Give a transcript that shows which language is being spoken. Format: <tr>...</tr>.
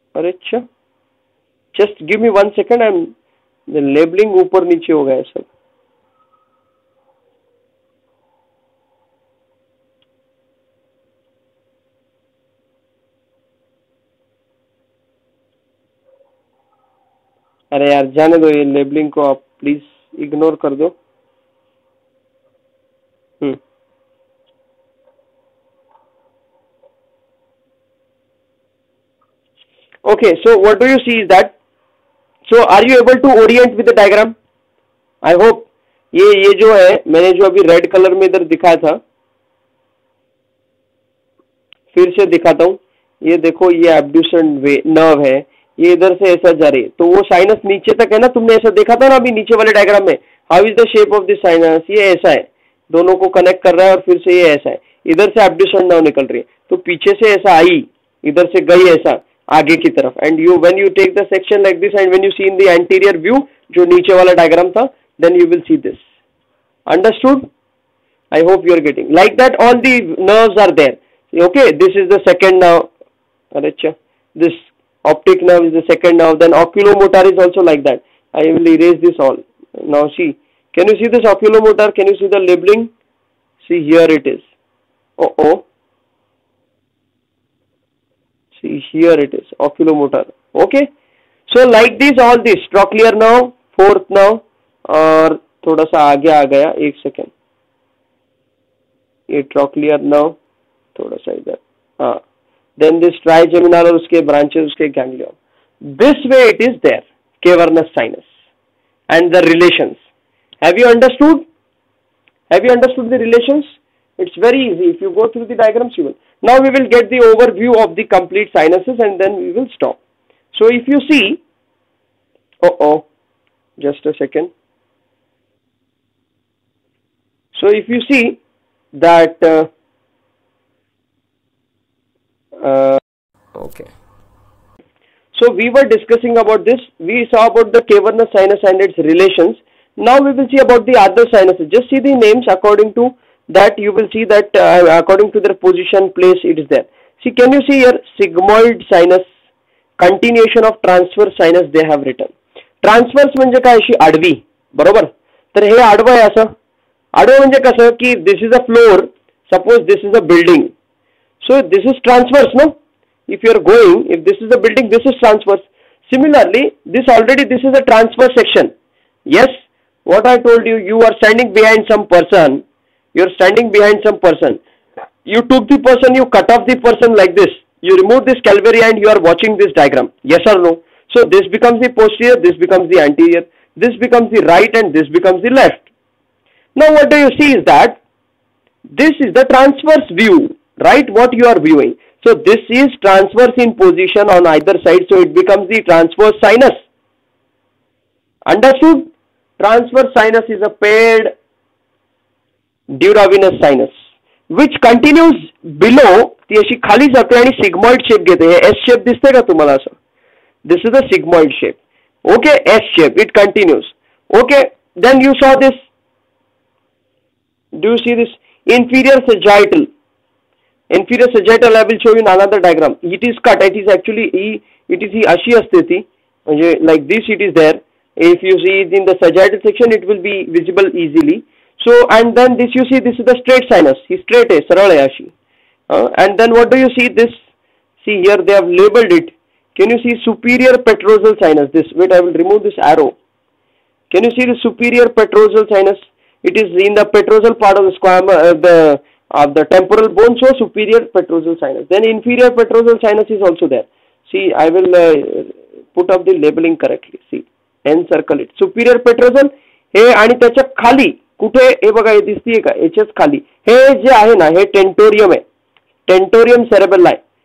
<en>अच्छा, just give me 1 second.</en> <hi>The labeling ऊपर नीचे हो गया है सब. अरे यार जाने दो, ये लेबलिंग को आप प्लीज इग्नोर कर दो.</hi> <en>Okay, so what do you see is that, so are you able to orient with the diagram? I hope.</en> <hi>ये जो है, मैंने जो अभी रेड कलर में इधर दिखाया था, फिर से दिखाता हूँ. ये देखो, ये एब्ड्यूसेंट नर्व है, ये इधर से ऐसा जा रही है. तो वो साइनस नीचे तक है ना, तुमने ऐसा देखा था ना अभी नीचे वाले डायग्राम में.</hi> <en>How is the shape of this sinus?</en> <hi>ये ऐसा है, दोनों को कनेक्ट कर रहा है और फिर से ये ऐसा है. इधर से एब्ड्यूसेंट नर्व निकल रही है, तो पीछे से ऐसा आई, इधर से गई ऐसा आगे की तरफ.</hi> <en>and you when you take the section like this and when you see in the anterior view,</en> <hi>जो नीचे वाला डायग्राम था,</hi> <en>Then you will see this. Understood? I hope you are getting. Like that all the nerves are there. Okay, this is the second nerve. अरे अच्छा, this optic nerve is the second nerve. Then oculomotor is also like that. I will erase this all. Now see, can you see this oculomotor? Can you see the labeling? See, here it is. See, here it is, oculomotor. Okay, so like this, all this trochlear nerve, fourth nerve,</en> <hi>और थोड़ा सा आगे आ गया, एक second. ये trochlear nerve, थोड़ा सा इधर, हाँ.</hi> <en>Then this trigeminal</en> <hi>और उसके</hi> <en>branches, उसके ganglion. This way it is there, cavernous sinus. And the relations. Have you understood? Have you understood the relations? It's very easy. If you go through the diagrams, you will. Now we will get the overview of the complete sinuses and then we will stop. So if you see, just a second. So if you see that, okay. So we were discussing about this. We saw about the cavernous sinus and its relations. Now we will see about the other sinuses. Just see the names according to that you will see that according to their position, place, it is there. See, can you see here sigmoid sinus, continuation of transverse sinus they have written.</en> <mr>Transverse म्हणजे काय, अशी आडवी, बरोबर. तर हे आडवं आहे. असं आडवं म्हणजे कसं की</mr> <en>This is a floor, suppose this is a building, so this is transverse, no. If you are going, if this is a building, this is transverse. Similarly, this is a transverse section. Yes, what I told you, you are standing behind some person. You are standing behind some person. You took the person, you cut off the person like this. You remove this calvaria and you are watching this diagram. Yes or no? So this becomes the posterior, this becomes the anterior, this becomes the right, and this becomes the left. Now what do you see is that this is the transverse view, right? What you are viewing. So this is transverse in position on either side, so it becomes the transverse sinus. Understood? Transverse sinus is a paired duravenous sinus which continues below.</en> <mr>ती अशी खाली जाते आणि sigmoid shape घेते. हे S shape दिसते का तुम्हाला असं?</mr> <en>This is a sigmoid shape. Okay, S shape, it continues. Okay, then you saw this. Do you see this? Inferior sagittal. Inferior sagittal, I will show you in another diagram. It is cut. It is actually it is</en> <mr>अशी असते ती, म्हणजे</mr> <en>like this it is there. If you see it in the sagittal section, it will be visible easily. So and then this you see, this is the straight sinus.</en> <mr>He straight है, सरळ है अशी.</mr> <en>And then what do you see this? See here they have labeled it. Can you see superior petrosal sinus? This, wait, I will remove this arrow. Can you see the superior petrosal sinus? It is in the petrosal part of the squamous of the temporal bone, so superior petrosal sinus. Then inferior petrosal sinus is also there. See, I will put up the labeling correctly. See, encircle it.</en> <mr>Superior petrosal हे आणि त्याच्या खाली कुठे हे बघा, हे दिसतीये का, याच्याच खाली हे जे आहे ना, हे टेंटोरियम आहे, टेंटोरियम सेरेबेल्लाय.</mr>